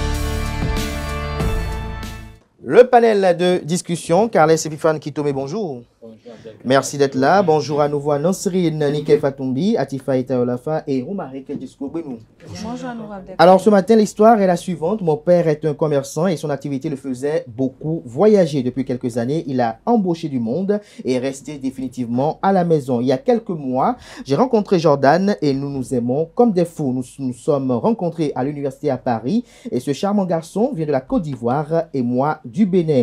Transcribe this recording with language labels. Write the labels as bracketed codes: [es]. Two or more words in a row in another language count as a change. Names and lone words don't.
[fr] Le panel de discussion, Carles Epifane Kitome, bonjour. Merci d'être là. Bonjour à nouveau à Nosrine, Nike Fatumbi, Atifa Itaolafa et Roumari Kedjisko-Benou. Bonjour à nous. Alors ce matin, l'histoire est la suivante. Mon père est un commerçant et son activité le faisait beaucoup voyager. Depuis quelques années, il a embauché du monde et est resté définitivement à la maison. Il y a quelques mois, j'ai rencontré Jordan et nous nous aimons comme des fous. Nous nous sommes rencontrés à l'université à Paris et ce charmant garçon vient de la Côte d'Ivoire et moi du Bénin.